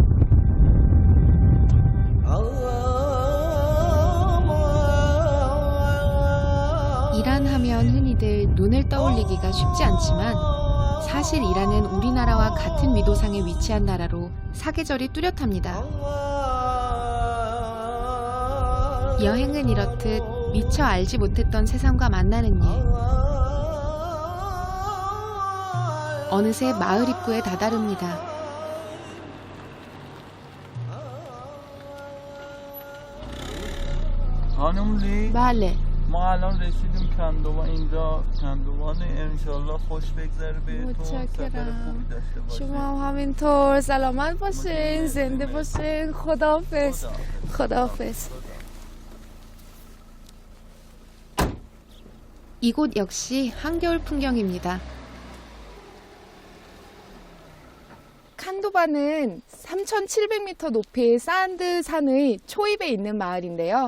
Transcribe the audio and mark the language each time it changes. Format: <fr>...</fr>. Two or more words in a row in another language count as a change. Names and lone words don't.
<ko>이란 하면 흔히들 눈을 떠올리기가 쉽지 않지만 사실 이란은 우리나라와 같은 위도상에 위치한 나라로 사계절이 뚜렷합니다. 여행은 이렇듯 미처 알지 못했던 세상과 만나는 일. 어느새 마을 입구에 다다릅니다.</ko> <fa>خانم لی بله. ما الان رسیدیم کندوان. اینجا کندوانه. انشالله خوش بگذره بهتون. سفر خوبی داشته باشید. شما هم همینطور سلامت باشین، زنده باشین. خداحافظ. خداحافظ.</fa> <ko>이곳 역시 한겨울 풍경입니다. 칸도반은 3,700m 높이의 산드 산의 초입에 있는 마을인데요.</ko>